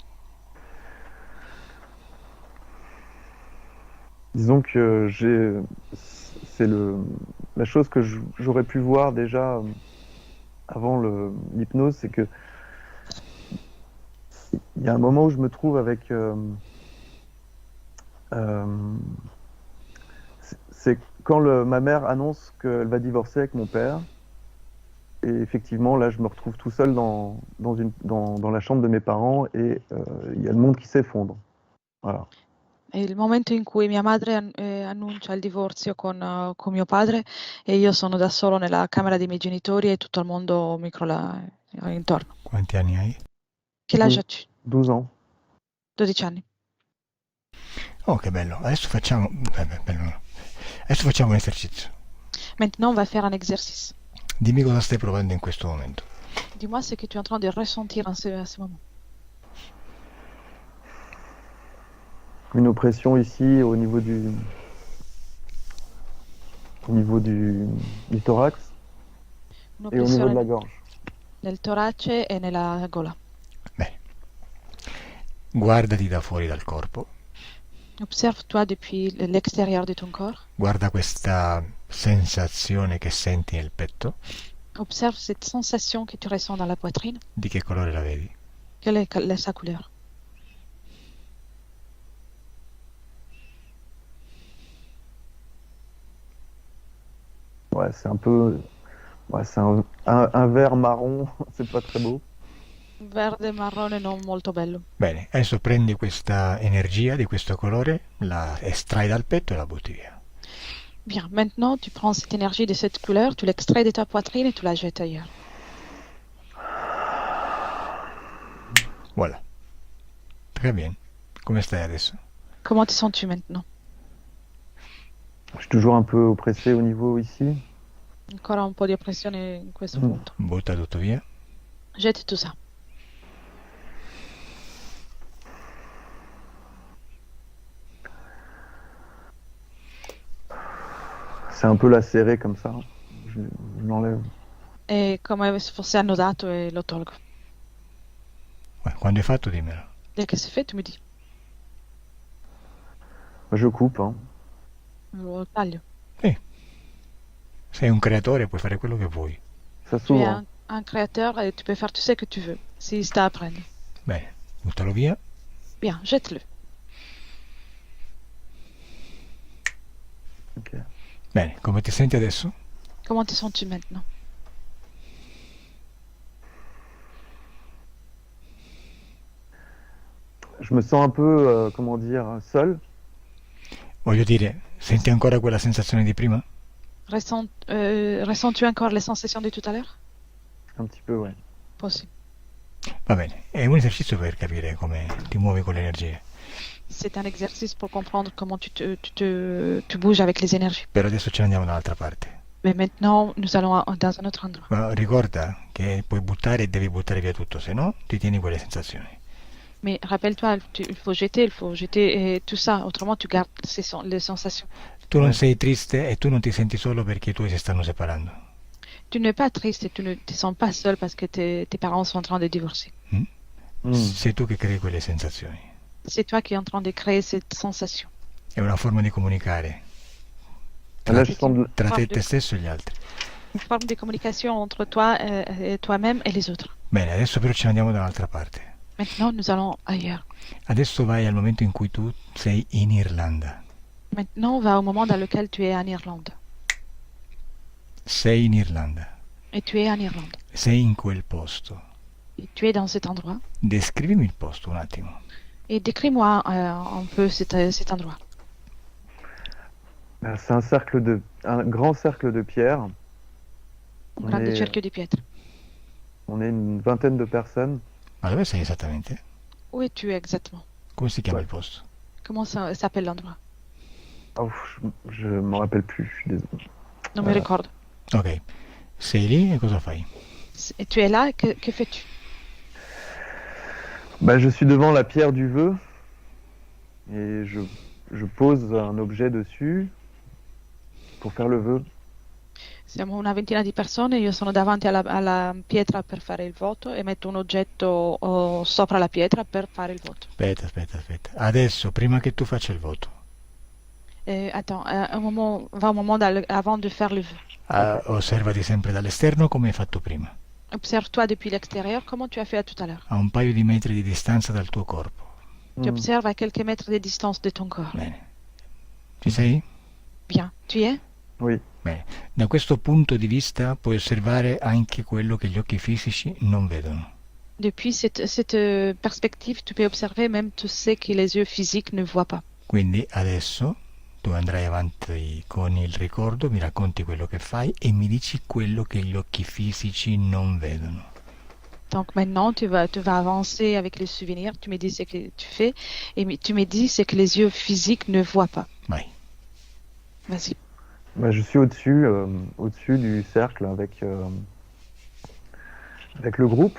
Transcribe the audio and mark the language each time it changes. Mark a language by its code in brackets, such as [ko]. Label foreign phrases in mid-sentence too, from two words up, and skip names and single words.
[fr] Disons que c'est la chose que j'aurais pu voir déjà avant l'hypnose, c'est que il y a un moment où je me trouve avec euh, c'est quand ma mère annonce qu'elle va divorcer avec mon père. Et effectivement, là, je me retrouve tout seul dans la chambre de mes parents et il y a le monde qui s'effondre. Voilà. [it] È il momento in cui mia madre annuncia il divorzio con mio padre e io sono da solo nella camera dei miei genitori e tutto il mondo mi crolla intorno. Quanti anni hai? [fr] Che l'âge as-tu? 12 ans. [it] 12 anni. Oh, che bello. Adesso facciamo... bello no. Adesso facciamo un esercizio. [fr] Maintenant, on va faire un exercice. [it] Dimmi cosa stai provando in questo momento. [fr] Dis-moi ce que tu es en train de ressentir à ce moment. Une oppression ici au niveau du thorax et au niveau de la gorge. [it] Nel torace e nella gola. Bene. Guardati da fuori dal corpo. [fr] Observe-toi depuis l'extérieur de ton corps. [it] Guarda questa sensazione che senti nel petto. [fr] Observe cette sensation que tu ressens dans la poitrine. [it] Di che colore la vedi? [fr] Quelle est sa couleur? Ouais, c'est un peu. Ouais, c'est un vert marron, c'est pas très beau. [it] Verde marrone non molto bello. Bene, adesso prendi questa energia di questo colore, la estrai dal petto e la butti via. [fr] Bien, maintenant tu prends cette énergie de cette couleur, tu l'extrais de ta poitrine et tu la jettes ailleurs. Voilà. Très bien. [it] Come stai adesso? [fr] Comment te sens-tu maintenant? Je suis toujours un peu oppressé au niveau ici. [it] Ancora un po' di oppressione in questo punto. Butta tutto via. [fr] Jette tout ça. C'est un peu lacéré comme ça. Je l'enlève. [it] È come se fosse annodato e lo tolgo. Quando hai fatto dimmelo. [fr] Dès que c'est fait, tu me dis. Je coupe. Hein. [it] Lo taglio. Sei un creatore, puoi fare quello che vuoi. [fr] Ça Tu es s'ouvre. un créateur et tu peux faire tout ce que tu veux. [it] Si sta a prendere. Bene. buttalo via. [fr] Bien, jette-le. Ok. [it] Bene, come ti senti adesso? [fr] Comment te sens-tu maintenant? Je me sens un peu, comment dire, seul. [it] Voglio dire, senti ancora quella sensazione di prima? [fr] Ressens-tu encore les sensations de tout à l'heure? Un petit peu, ouais. Possible. [it] Va bene, è un esercizio per capire come ti muovi con le energie. [fr] C'est un exercice pour comprendre comment tu bouges avec les énergies. [it] Per adesso ce ne andiamo dall'altra parte. [fr] Mais maintenant, nous allons dans un autre endroit. [it] Ma ricorda che puoi buttare e devi buttare via tutto, se no ti tieni quelle sensazioni. [fr] Mais rappelle-toi, il faut jeter tout ça, autrement tu gardes les sensations. [it] Tu non [fr] Ouais. [it] sei triste e tu non ti senti solo perché i tuoi si stanno separando. [fr] Tu n'es pas triste et tu ne te sens pas seul parce que tes parents sont en train de divorcer. Mm. [it] Sei tu che crei quelle sensazioni. [fr] C'est toi qui es en train de créer cette sensation. [it] È una forma di comunicare [fr] Là, je sens de... [it] tra te e te stesso e gli altri. [fr] Une forme de communication entre toi et toi-même et les autres. [it] Bene, adesso però ce ne andiamo dall'altra parte. [fr] Maintenant, nous allons ailleurs. [it] Adesso vai al momento in cui tu sei in Irlanda. [fr] Maintenant, on va au moment dans lequel tu es en Irlande. [it] Sei in Irlanda. [fr] Et tu es en Irlande. [it] Sei in quel posto. [fr] Et tu es dans cet endroit. [it] Descrivimi il posto un attimo. [fr] Et décris-moi un peu cet endroit. C'est un grand cercle de pierre. [it] Un grande cerchio di pietre. [fr] On est une vingtaine de personnes. [it] Ma dove sei esattamente? [fr] Où es-tu exactement? [it] Come si chiama [fr] Ouais. [it] il posto? [fr] Comment ça s'appelle l'endroit? Oh, je m'en rappelle plus, je suis désolé. [it] Non me ricordo. Ok, sei lì e cosa fai? [fr] Et tu es là, que fais-tu? Bah, je suis devant la pierre du vœu et je pose un objet dessus pour faire le vœu. [it] Siamo una ventina di persone, io sono davanti alla pietra per fare il voto e metto un oggetto sopra la pietra per fare il voto. Aspetta. Adesso, prima che tu faccia il voto, [fr] Attends, va un moment avant de faire le vœu. [it] osservati sempre dall'esterno come hai fatto prima, [fr] Observe-toi depuis l'extérieur, comment tu as fait tout à l'heure. [it] a un paio di metri di distanza dal tuo corpo. [fr] Tu Mm. observes à quelques mètres de distance de ton corps. [it] Bene. Ci sei? [fr] Bien, tu y es? Oui. [it] Bene. Da questo punto di vista puoi osservare anche quello che gli occhi fisici non vedono. [fr] Depuis cette perspective, tu peux observer même tout ce que les yeux physiques ne voient pas. [it] Quindi adesso tu andrai avanti con il ricordo, mi racconti quello che fai e mi dici quello che gli occhi fisici non vedono. [fr] Donc maintenant, tu vas avancer avec les souvenirs, tu me dis ce que tu fais et tu me dis ce que les yeux physiques ne voient pas. [it] Vai. [fr] Vas-y. Bah, je suis au-dessus du cercle avec le groupe.